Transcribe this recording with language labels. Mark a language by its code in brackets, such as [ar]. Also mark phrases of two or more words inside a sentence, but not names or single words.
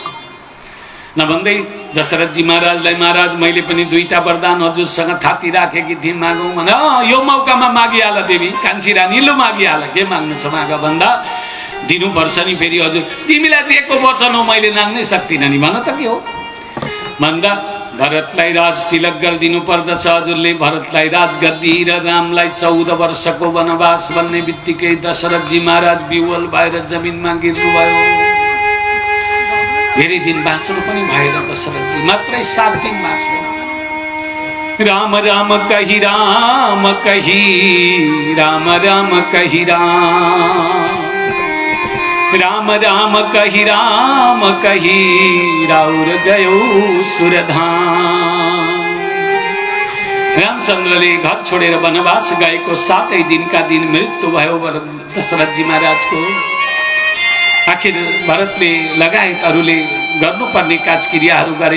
[ne] नभन्दै दशरथजी महाराजलाई, महाराज मैले पनि दुईटा वरदान हजुरसँग थाती राखेकी थिएँ, मागौँ भने यो मौकामा मागिहाल देवी, कान्छी रानी लु मागिहाल, के माग्नु छ माग भन्दा दिनुपर्छ नि फेरि हजुर, तिमीलाई दिएको वचन हो मैले नाग्नै सक्दिनँ नि, भन त के हो भन्दा भरतलाई राज तिलक गरिदिनु पर्दछ हजुरले। भरतलाई राजगद्दी र रामलाई 14 वर्षको वनवास भन्ने बित्तिकै दशरथजी महाराज विवल भएर जमिनमा गिर्नुभयो। धेरै दिन बाँच्नु पनि भएन दशरथजी, मात्रै 7 दिन बाँच्नु। [awa] राम राम कही राम कही, राम राम कही राम, राम राम कही राम कही, राउर गयो सुरधाम। [ne] रामचन्द्रले घर छोडेर वनवास गएको 7 दिनका दिन मृत्यु भयो दशरथजी महाराजको। आखिर भरतले लगायत अरूले गर्नुपर्ने काजक्रियाहरू गरे।